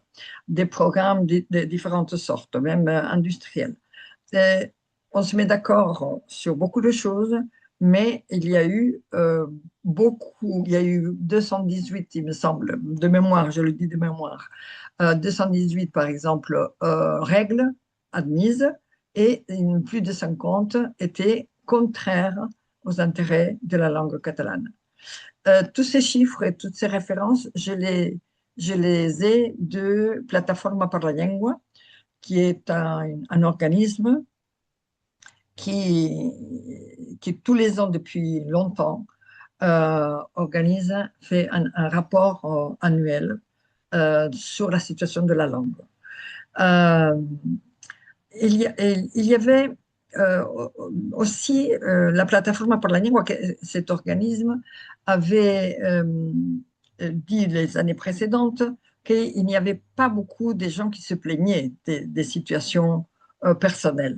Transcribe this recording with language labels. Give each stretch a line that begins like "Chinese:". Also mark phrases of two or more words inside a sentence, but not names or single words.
French: des programmes de différentes sortes, même industriels, et on se met d'accord sur beaucoup de choses, mais il y a eu il y a eu 218, il me semble, de mémoire, je le dis de mémoire, 218 par exemple règles admises et plus de 50 étaient contraires aux intérêts de la langue catalane. Tous ces chiffres et toutes ces références, je les ai de Plataforma per la Llengua, qui est un organisme qui, tous les ans depuis longtemps, fait un rapport annuel sur la situation de la langue. Euh, il y avait aussi la plateforme pour la langue, cet organisme avait dit les années précédentes qu'il n'y avait pas beaucoup de gens qui se plaignaient des situations personnelles.